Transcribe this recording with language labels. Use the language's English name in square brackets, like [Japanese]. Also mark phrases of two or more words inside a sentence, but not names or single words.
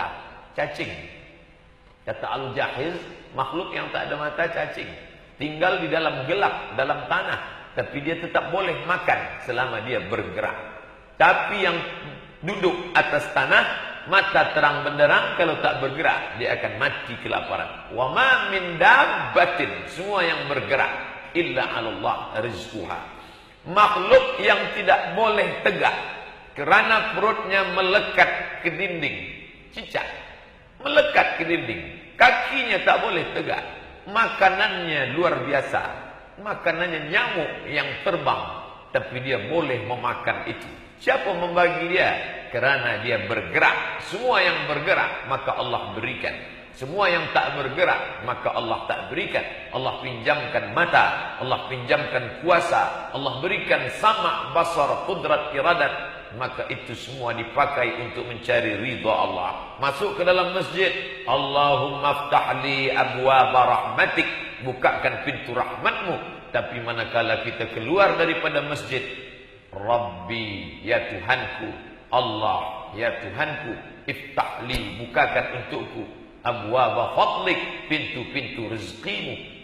[Malay] Cacing, kata Al-Jahiz, makhluk yang tak ada mata cacing, tinggal di dalam gelap, dalam tanah, tapi dia tetap boleh makan selama dia bergerak. Tapi yang duduk atas tanah, mata terang benderang, kalau tak bergerak dia akan mati kelaparan. [Arabic] Wa ma min dabbatin, [Malay] semua yang bergerak, [Arabic] illa 'ala Allah rizquha. [Malay] Makhluk yang tidak boleh tegak kerana perutnya melekat ke dinding, cicak melekat ke dinding, kakinya tak boleh tegak, makanannya luar biasa, makanannya nyamuk yang terbang, tapi dia boleh memakan itu. Siapa membagi dia? Kerana dia bergerak. Semua yang bergerak maka Allah berikan. Semua yang tak bergerak maka Allah tak berikan. Allah pinjamkan mata, Allah pinjamkan kuasa, Allah berikan sama, basar, qudrat, iradat. Maka itu semua dipakai untuk mencari ridha Allah. Masuk ke dalam masjid, [Arabic] Allahumma aftahli abwaba rahmatik, [Malay] bukakan pintu rahmatmu. Tapi manakala kita keluar daripada masjid, Rabbi, ya Tuhanku, Allah, ya Tuhanku, iftahli, bukakan untukku, [Arabic] abwaba fadlik, [Malay] pintu-pintu rezekimu.